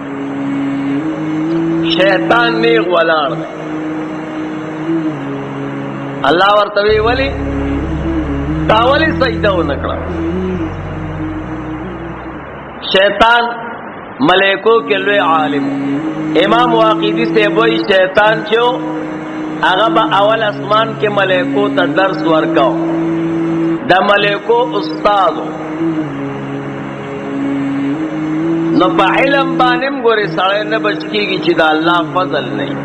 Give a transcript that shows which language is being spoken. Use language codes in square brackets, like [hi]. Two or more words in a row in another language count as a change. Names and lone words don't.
[ps] شیطان نیغ ولاړ دی. الله ورته وی ولی تا ولی سجده ونه کړه؟ شیطان ملائکو کې لوی عالم. امام واقعی سے وای شیطان چې هغه به اول اسمان کې ملائکو ته درس ورکاو، د ملائکو استاد. نو په علم باندې ګورې سړی نه بچ کېږي چې د الله فضل نه وي.